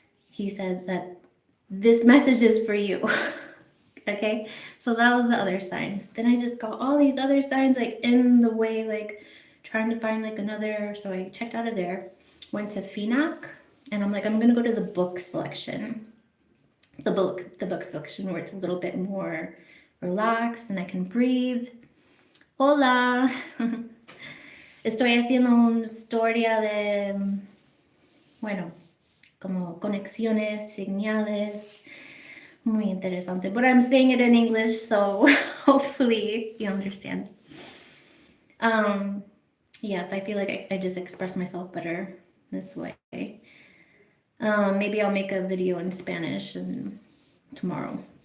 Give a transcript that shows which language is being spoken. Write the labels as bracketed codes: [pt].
[en] He said that this message is for you. Okay, so that was the other sign. Then I just got all these other signs like in the way, like trying to find like another, so I checked out of there, went to FINAC, and I'm like, I'm gonna go to the book selection. The book selection where it's a little bit more relaxed and I can breathe. [es] Hola. Estoy haciendo una historia de, bueno, como conexiones, señales. Muy interesante. [en] But I'm saying it in English, so hopefully you understand. Yes, I feel like I just express myself better this way. Maybe I'll make a video in Spanish tomorrow.